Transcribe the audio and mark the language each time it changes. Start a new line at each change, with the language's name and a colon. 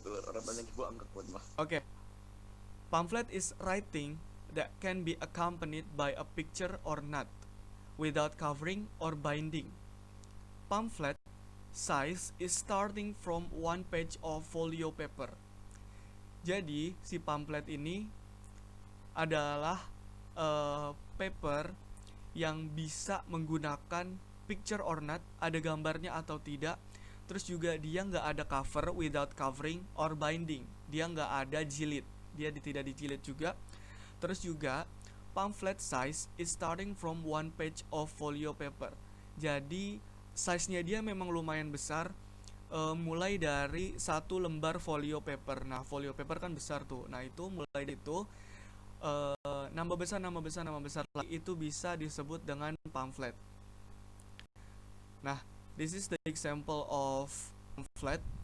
Indonesian: Orang banyak gua angkat buat mah. Okay.
English: Pamphlet is writing that can be accompanied by a picture or not, without covering or binding. Pamphlet size is starting from one page of folio paper.
Indonesian: Jadi, si pamphlet ini adalah paper yang bisa menggunakan picture or not, ada gambarnya atau tidak. Terus juga dia nggak ada cover, without covering or binding. Dia nggak ada jilid, dia tidak dijilid juga. Terus juga pamphlet size is starting from one page of folio paper. Jadi size-nya dia memang lumayan besar, mulai dari satu lembar folio paper. Nah, folio paper kan besar tuh. Nah, itu mulai dari itu nambah besar lagi, itu bisa disebut dengan pamphlet.
English: Nah, this is the example of pamphlet.